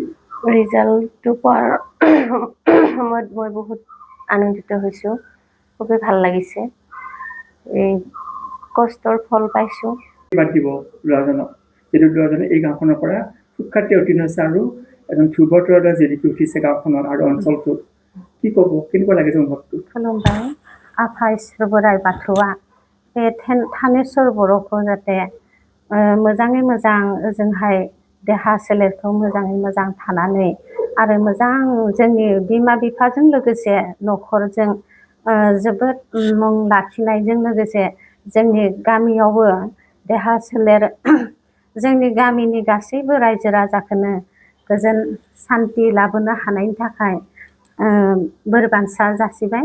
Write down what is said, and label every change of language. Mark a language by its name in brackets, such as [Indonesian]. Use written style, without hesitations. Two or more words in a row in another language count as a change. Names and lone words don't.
[Assamese] ৰিজাল্টটো পোৱাৰ সময়ত মই বহুত আনন্দিত হৈছোঁ, খুবেই ভাল লাগিছে। এই কষ্টৰ ফল পাইছোঁ। আশীৰ্বাদ দিব ল'ৰাজনক, যিটো ল'ৰাজনে এই গাঁওখনৰ পৰা সুখ্যাতি উত্তীৰ্ণ হৈছে আৰু এজন ধ্ৰুৱ তৰা জিলিকি উঠিছে গাঁওখনত আৰু অঞ্চলটোত। কি ক'ব, কেনেকুৱা লাগিছে অনুভৱটো? [Bodo] खुलुमबाय आफा इसोर बोराइ बाथौआ बे थानेश्वर बर'खौ जाते मोजाङै मोजां ओजोंहाय देहा सोलेरखौ मोजाङै मोजां थानानै आरो मोजां जोंनि बिमा बिफाजों लोगोसे न'खरजों जोबोद मुं लाखिनायजों लोगोसे जोंनि गामियावबो देहा सोलेर जोंनि गामिनि गासैबो रायजो राजाखौनो गोजोन सान्थि लाबोनो हानायनि थाखाय बोर बान्सा जासिबाय।